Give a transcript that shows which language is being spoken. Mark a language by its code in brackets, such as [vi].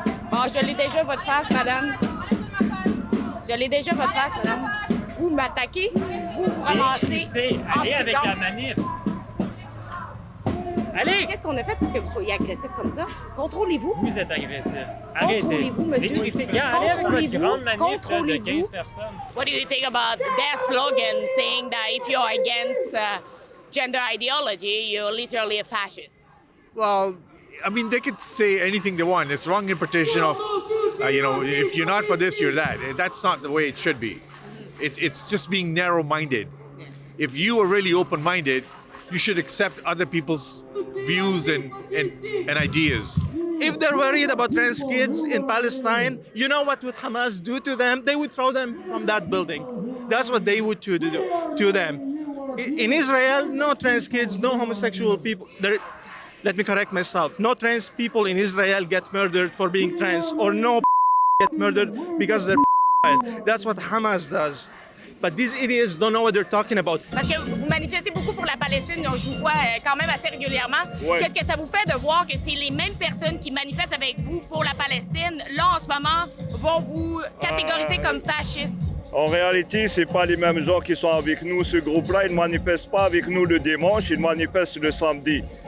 [fr] Bon, je l'ai déjà votre face, madame. Je l'ai déjà votre face, madame. Vous m'attaquez, vous ramassez. Allez avec la manif. Allez! Qu'est-ce qu'on a fait pour que vous soyez agressif comme ça? Contrôlez-vous. Vous êtes agressif. Arrêtez. Contrôlez-vous, monsieur. Allez avec votre grande manif de 15 personnes. [en] What do you think about their slogan saying that if you're against gender ideology, you're literally a fascist? Well, I mean, they could say anything they want. It's wrong interpretation of, if you're not for this, you're that. That's not the way it should be. It's just being narrow-minded. If you are really open-minded, you should accept other people's views and ideas. If they're worried about trans kids in Palestine, you know what would Hamas do to them? They would throw them from that building. That's what they would do to them. In Israel, no trans kids, no homosexual people. Let me correct myself. No trans people in Israel get murdered for being trans, or no get murdered because they're. That's what Hamas does. But these idiots don't know what they're talking about. [fr] Parce que vous manifestez beaucoup pour la Palestine, donc je vous vois quand même assez régulièrement. Ouais. Qu'est-ce que ça vous fait de voir que c'est les mêmes personnes qui manifestent avec vous pour la Palestine, là en ce moment, vont vous catégoriser comme fascistes? En réalité, c'est pas les mêmes gens qui sont avec nous. Ce groupe-là, ils ne manifestent pas avec nous le dimanche, ils manifestent le samedi.